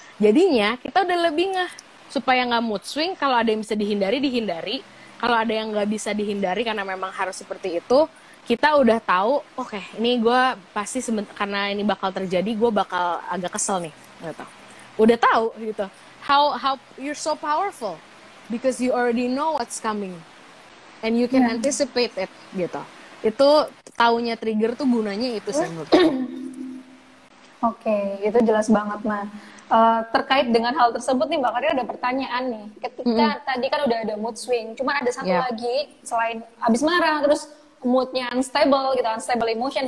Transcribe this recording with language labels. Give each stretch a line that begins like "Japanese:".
Indonesian: Jadinya kita udah lebih ngeh supaya nggak mood swing. Kalau ada yang bisa dihindari. Kalau ada yang nggak bisa dihindari karena memang harus seperti itu, kita udah tahu, oke, ini gue pasti karena ini bakal terjadi, gue bakal agak kesel nih, gitu. Udah tahu gitu.
English: How you're so powerful because you already know what's coming and you can anticipate it, gitu.
Indonesian: Itu taunya trigger tuh gunanya itu sih menurut aku. Oke, itu jelas banget. Nah, terkait dengan hal tersebut nih Mbak Karina ada pertanyaan nih. Ketika tadi kan udah ada mood swing, cuman ada satu lagi selain abis marah terus moodnya unstable gitu,
English: unstable emotion.